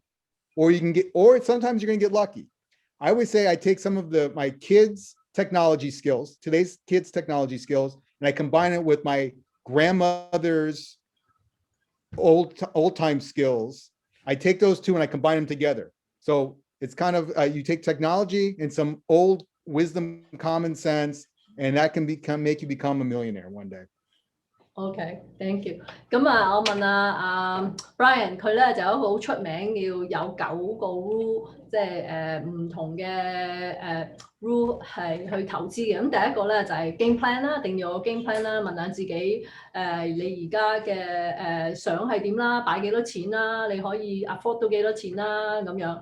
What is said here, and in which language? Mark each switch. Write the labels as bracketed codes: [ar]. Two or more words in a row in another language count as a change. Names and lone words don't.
[en] Or sometimes you're going to get lucky. I always say I take some of my kids' technology skills, today's kids' technology skills, and I combine it with my grandmother's old time skills. I take those two and I combine them together. So it's kind of you take technology and some old wisdom, common sense, and that can make you become a millionaire one day. OK, thank you。 [yue] 咁啊，我問Brian，佢咧就有一個好出名，要有9個 rule， 即係唔同嘅rule 係去投資嘅。咁第一個咧就係 [en] game plan [yue] 啦，定要有 [en] game plan [yue] 啦，問下自己你而家嘅想係點啦，擺幾多錢啦，你可以 afford 到幾多錢啦咁樣。